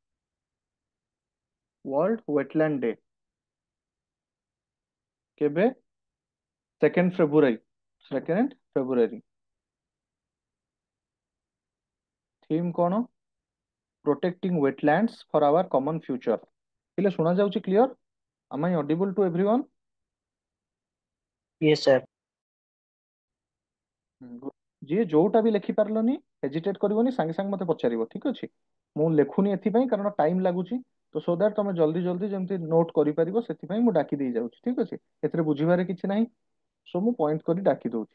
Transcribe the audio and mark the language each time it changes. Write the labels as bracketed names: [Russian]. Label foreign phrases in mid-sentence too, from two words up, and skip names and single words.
[Odia] ୱାର୍ଲଡ ୱେଟଲ୍ୟାଣ୍ଡ ଡେ କେବେ? 2 ଫେବୃଆରୀ। 2 ଫେବୃଆରୀ। ଥିମ୍ କଣ? [English] Protecting Wetlands for Our Common Future. [Odia] ହେଲେ ଶୁଣା ଯାଉଛି କ୍ଲିୟର? [English] am I audible to everyone? Yes, sir. [Odia] ଯିଏ ଯୋଉଟା ବି ଲେଖି ପାରିଲନି ହେଜିଟେଟ୍ କରିବନି, ସାଙ୍ଗେ ସାଙ୍ଗେ ମତେ ପଚାରିବ, ଠିକ ଅଛି? ମୁଁ ଲେଖୁନି ଏଥିପାଇଁ କାରଣ ଟାଇମ ଲାଗୁଛି, ତ [English] so that [Odia] ତମେ ଜଲ୍ଦି ଜଲ୍ଦି ଯେମିତି ନୋଟ୍ କରିପାରିବ, ସେଥିପାଇଁ ମୁଁ ଡାକି ଦେଇ ଯାଉଛି, ଠିକ ଅଛି? ଏଥିରେ ବୁଝିବାରେ କିଛି ନାହିଁ, ସୋ ମୁଁ ପଏଣ୍ଟ କରି ଡାକି ଦଉଛି।